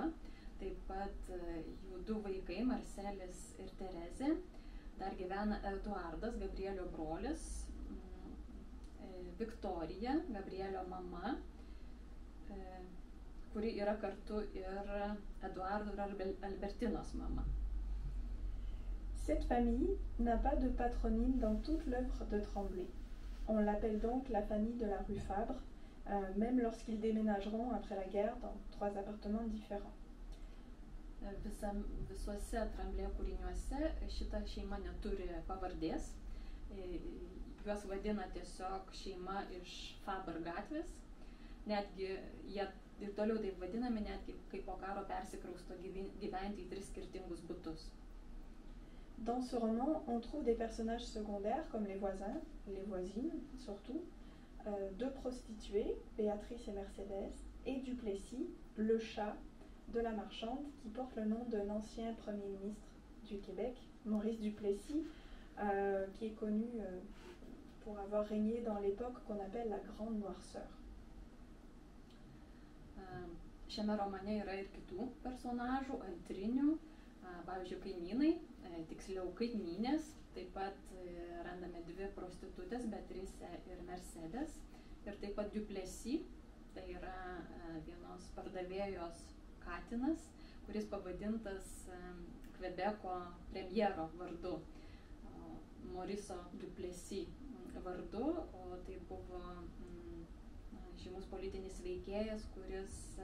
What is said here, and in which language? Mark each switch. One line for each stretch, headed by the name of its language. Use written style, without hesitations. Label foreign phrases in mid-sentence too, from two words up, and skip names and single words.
Lithuanian: Taip pat jų du vaikai, Marcelis ir Terezė. Dar gyvena Eduardas, Gabrielio brolis, Viktorija, Gabrielio mama, kuri yra kartu ir Eduardo ir Albertinos mama.
French: Cette famille n'a pas de patronyme dans toute l'œuvre de Tremblay. On l'appelle donc la famille de la rue Fabre, même lorsqu'ils déménageront après la guerre dans 3 appartements différents.
Lithuanian: Visuose Tremblay kūriniuose šita šeima neturi pavardės. Juos vadina tiesiog šeima iš Faber gatvės. Netgi jie ir toliau taip vadinami, netgi kai po karo persikrausto gyventi į 3 skirtingus butus.
French: Dans ce roman, on trouve des personnages secondaires comme les voisins, les voisines surtout, 2 prostituées, Béatrice et Mercedes, et Duplessis, le chat de la marchande qui porte le nom d'un ancien Premier ministre du Québec, Maurice Duplessis, qui est connu pour avoir régné dans l'époque qu'on appelle la Grande Noirceur.
Lithuanian: Šiame romane yra ir kitų personažų, antrinių, pavyzdžiui, kaimynai, tiksliau kaimynės. Taip pat randame 2 prostitutės, Beatrice ir Mercedes. Ir taip pat Duplessis, tai yra vienos pardavėjos katinas, kuris pavadintas Kvebeko premjero vardu, Mauriso Duplessis vardu, o tai buvo žymus politinis veikėjas, kuris